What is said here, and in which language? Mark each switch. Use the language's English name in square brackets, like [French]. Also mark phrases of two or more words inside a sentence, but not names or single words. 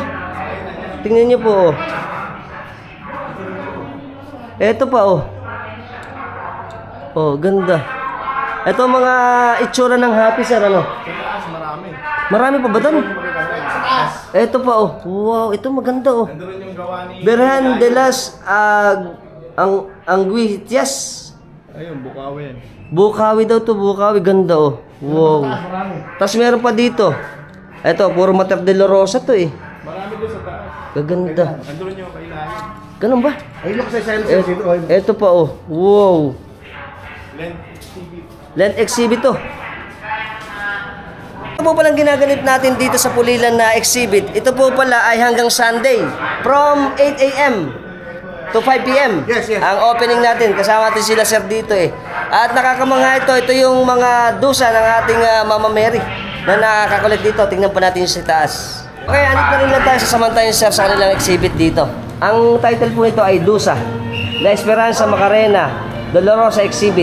[Filipino] Tingnan niyo po oh. Ito pa oh. Oh, ganda. Ito mga itsura ng happy sir, ano? Marami. Marami pa ba doon? Ito pa oh. Wow, ito maganda oh. Nandun yung gawa ni... Berhan de las Anguitias. Ayun, Bukawi yan. Bukawi daw to, Bukawi. Ganda oh. Wow. Tapos meron pa dito. Ito, puro Mater Dolorosa to eh. Marami doon sa taas. Gaganda. Nandun yung kailangan. Ganun ba? Ay, look sa sales dito. Ito pa oh. Wow. [English] Lent exhibit. Lent exhibit [Filipino] to. Ito po palang ginaganip natin dito sa Pulilan na exhibit. Ito po pala ay hanggang Sunday. [English] From 8 a.m. to 5 p.m. Yes, yes. [Filipino] Ang opening natin. Kasama natin sila sir dito eh. At nakakamangha ito. Ito yung mga dusa ng ating Mama Mary na nakakakulit dito. Tingnan pa natin yung sa taas. Okay, anit na rin lang tayo sasamantayan sir sa kanilang exhibit dito. Ang title po nito ay Dusa, La Esperanza Macarena, Dolorosa Exhibit.